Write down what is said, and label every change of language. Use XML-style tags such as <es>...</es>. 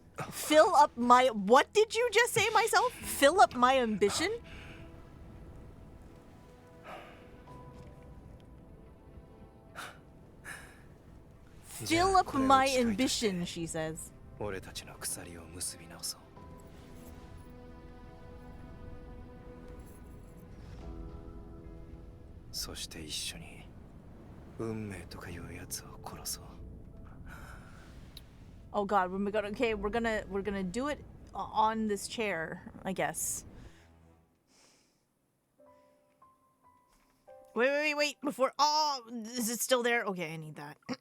<en>Fill up my... What did you just say, myself? Fill up my ambition? Fill up my ambition, she says.</en> <ja>俺たちの鎖を結び直そう。そして一緒に運命とかいうやつを殺そう。</ja> <en>Oh god, we're gonna do it on this chair, I guess. Wait, before... Oh, is it still there? Okay, I need that.</en>